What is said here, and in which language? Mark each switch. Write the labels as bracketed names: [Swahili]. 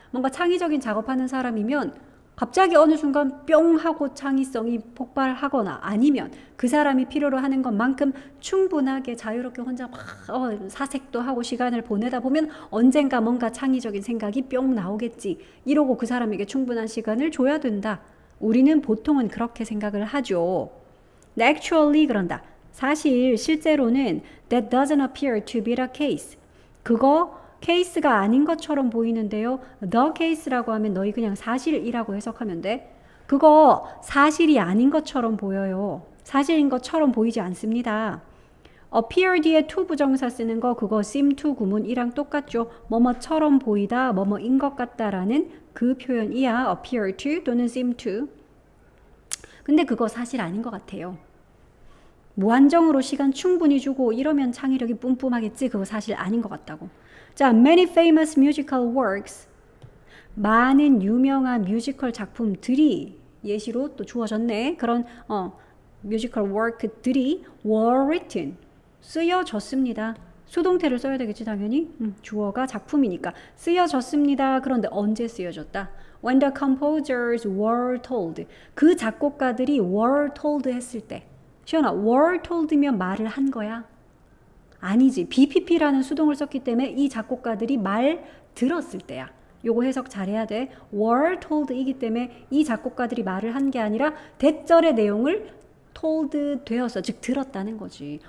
[Korean] 뭔가 창의적인 작업하는 사람이면 갑자기 어느 순간 뿅 하고 창의성이 폭발하거나 아니면 그 사람이 필요로 하는 것만큼 충분하게 자유롭게 혼자 막 사색도 하고 시간을 보내다 보면 언젠가 뭔가 창의적인 생각이 뿅 나오겠지. 이러고 그 사람에게 충분한 시간을 줘야 된다. 우리는 보통은 그렇게 생각을 하죠. Actually 그런다. 사실 실제로는 [English] that doesn't appear to be the case. [Korean] 그거 케이스가 아닌 것처럼 보이는데요. the case라고 하면 너희 그냥 사실이라고 해석하면 돼. 그거 사실이 아닌 것처럼 보여요. 사실인 것처럼 보이지 않습니다. appear 뒤에 to 부정사 쓰는 거 그거 seem to 구문이랑 똑같죠. 뭐뭐처럼 보이다, 뭐뭐인 것 같다라는 그 표현이야. appear to 또는 seem to. 근데 그거 사실 아닌 것 같아요. 무한정으로 시간 충분히 주고 이러면 창의력이 뿜뿜하겠지. 그거 사실 아닌 것 같다고. 자, [English] many famous musical works. [Korean] 많은 유명한 뮤지컬 작품들이 예시로 또 주어졌네. 그런 뮤지컬 work들이 [English] were written. [Korean] 쓰여졌습니다. 수동태를 써야 되겠지 당연히. 주어가 작품이니까. 쓰여졌습니다. 그런데 언제 쓰여졌다? [English] When the composers were told. [Korean] 그 작곡가들이 [English] were told [Korean] 했을 때. 시연아, were told면 말을 한 거야? 아니지. BPP라는 수동을 썼기 때문에 이 작곡가들이 말 들었을 때야. 요거 해석 잘해야 돼. were told이기 때문에 이 작곡가들이 말을 한 게 아니라 대절의 내용을 told 되어서 즉 들었다는 거지.